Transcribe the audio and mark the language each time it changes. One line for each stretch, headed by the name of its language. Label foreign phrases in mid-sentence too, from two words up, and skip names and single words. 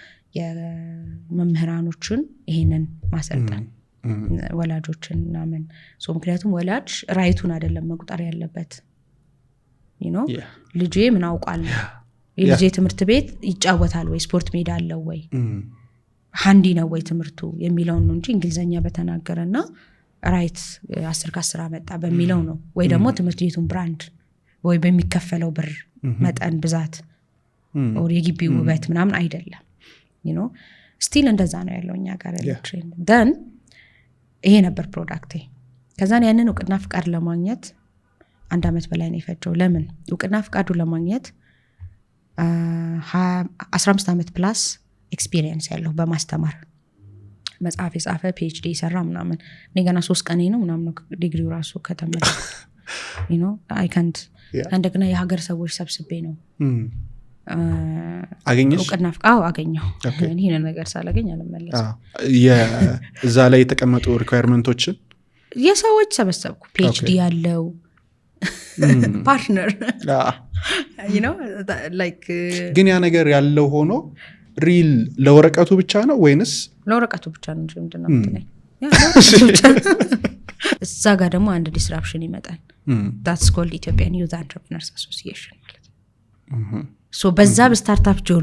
Amharic: የመምህራኖችን ይሄንን ማሰልጠን ወላጆችን ምናምን ሶ ምክንያቱም ወላጅ ራይቱን አይደለም መቁጠር ያለበት
English: you know
Amharic: ልጄ ምን አውቃል የልጄ ትምህርት ቤት ይጫወታል ወይ ስፖርት ሜዳ አለው ወይ ሃንዲ ነው ወይ ትምህርቱ የሚለውን ነው እንጂ እንግሊዘኛ በተናገረና ራይት 10 ከ10 አመጣ በሚለው ነው ወይ ደግሞ ትምህርት ቤቱን ብራንድ ወይ በሚከፈለው ብር መጠን ብዛት or የግቢው ውበት ምናምን አይደለም
English: you know
Amharic: ስቲል እንደዛ ነው ያለው እኛ ጋር ያለው ትሬንድ then ይሄ ነበር ፕሮዳክቴ ከዛን ያንን እውቅና ፍቃድ ለማግኘት 1 አመት በላይ ነው የፈጀው ለምን እውቅና ፍቃዱ ለማግኘት 15 አመት
English: plus experience
Amharic: ያለው በማስተማር መጽሐፍ የጻፈ PhD ይሰራ ምናምን ነገና 3 ቀን ነው ምናምን ዲግሪው ራሱ ከተመለ
English: you know I can't
Amharic: እንደገና የሀገር ሰዎች ሰብስቤ ነው አገኘሽ እውቅና ፍቃድ አገኘው ይሄን ነገር ሳላገኝ አልመለስም እዛ ላይ የተቀመጡ ሪኳየርመንቶችን የሰዎች ሰበሰብኩ PhD ያለው ፓርትነር
English: you know like
Amharic: ግን ያ ነገር ያለው ሆኖ ሪል ለወረቀቱ ብቻ ነው ወይንስ ለወረቀቱ ብቻ ነው እንጂ ምንድነው ማለት እዛ ጋር ደግሞ አንድ ዲስራፕሽን ይመጣል
English: that's called Ethiopian Youth Entrepreneurs Association
Amharic: ማለት ነው ሶ በዛ በስታርታፕ ጆርኒ